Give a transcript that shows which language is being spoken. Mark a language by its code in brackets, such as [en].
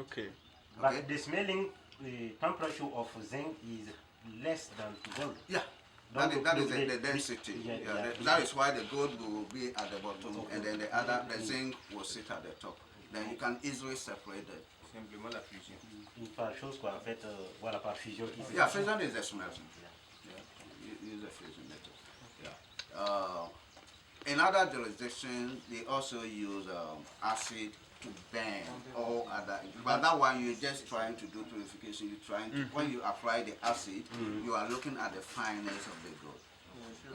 [en] Okay. But Okay. the smelling temperature of zinc is less than gold. Yeah. That is the density. Yeah, that is why the gold will be at the bottom, and then the zinc will sit at the top. Then you can easily separate them. [fr] Simplement la fusion. Par chose quoi, en fait, voilà, par fusion. [en] Yeah, fusion is the smelting. Yeah. Use the fusion method. Yeah. In other jurisdictions, they also use acid to burn all other. But that one you're just trying to do purification. You're trying to, when you apply the acid, you are looking at the fineness of the gold.